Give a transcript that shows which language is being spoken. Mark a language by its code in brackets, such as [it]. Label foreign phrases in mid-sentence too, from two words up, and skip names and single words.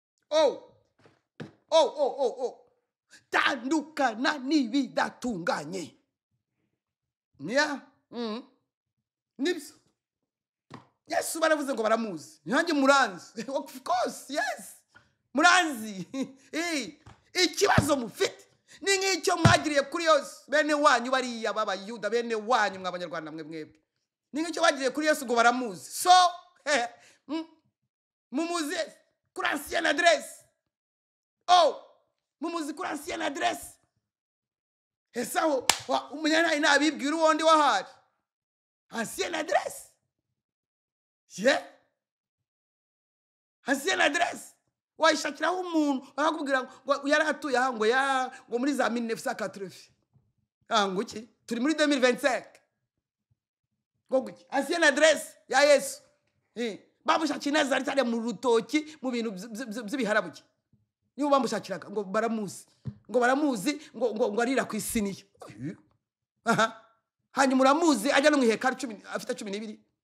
[rw] Oh. Oh, oh, oh, oh. Tandukana n'ibidatunganye. Yeah. Mm. Nibyo. Yesu baravuze ngo baramuzi. Nanjye muranzi. [en] Of course, yes. [rw] Muranzi. Eh, ikibazo mufite ni nk'icyo mwagiriye kuri Yesu. Bene wanyu bariya b'Abayuda, bene wanyu mwa Banyarwanda mwe mwebwe. Ni nk'icyo bagiriye kuri Yesu ngo baramuzi. So, mm, Mumuzi kuri [fr] ancienne adresse. [rw] Oh, mumuzi kuri [fr] ancienne adresse. [rw] Ese aho, wa, umunyanayi nabibwira uwo ndi wahari. [fr] Ancienne adresse. Ye? Ancienne adresse. [rw] Wayishakiraho umuntu, bakakubwira ngo, ngo yari atuye aha, ngo ya, ngo muri za [fr] mille neuf cent quatre-vingts. [rw] Ah, ngo iki? [fr] Turi muri deux mille vingt-cinq. [rw] Ngo gwiki? [fr] Ancienne adresse [rw] ya Yesu. Eh, bamushakira i Nazareti hariya mu rutoki, mu bintu vy-, vy-, vy-, vy'ibiharabuge. Nibo bamushakiraga, ngo baramuzi. Ngo baramuzi, ngo, ngo, ngo arira ku isiniya. Eh. Aha. Hanyuma uramuzi, ajya no mu ihekaru cumi, afite cumi n'ibiri.